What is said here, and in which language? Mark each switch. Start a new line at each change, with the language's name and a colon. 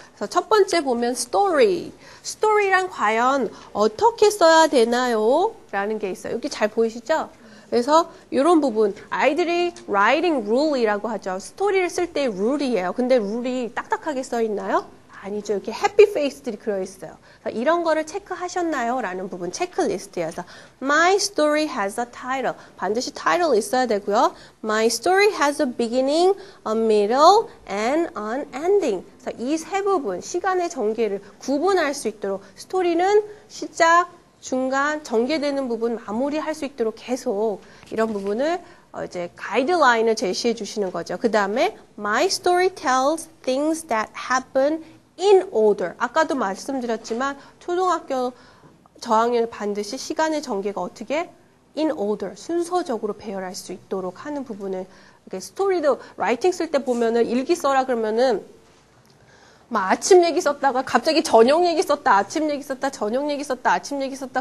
Korean: 그래서 첫 번째 보면 story. story랑 과연 어떻게 써야 되나요? 라는 게 있어요. 여기 잘 보이시죠? 그래서 이런 부분 아이들이 writing rule이라고 하죠. 스토리를 쓸 때 룰이에요. 근데 룰이 딱딱하게 써 있나요? 아니죠. 이렇게 해피 페이스들이 그려 있어요. 이런 거를 체크하셨나요? 라는 부분 체크리스트여서
English: My story has a title.
Korean: 반드시 title 있어야 되고요.
English: My story has a beginning, a middle, and an ending.
Korean: 이 세 부분 시간의 전개를 구분할 수 있도록 스토리는 시작, 중간, 전개되는 부분 마무리할 수 있도록 계속 이런 부분을 이제 가이드라인을 제시해 주시는 거죠. 그 다음에
English: My story tells things that happen in order.
Korean: 아까도 말씀드렸지만 초등학교 저학년 반드시 시간의 전개가 어떻게 in order, 순서적으로 배열할 수 있도록 하는 부분을 스토리도 라이팅 쓸 때 보면은 일기 써라 그러면은 막 아침 얘기 썼다가 갑자기 저녁 얘기 썼다, 아침 얘기 썼다, 저녁 얘기 썼다, 아침 얘기 썼다.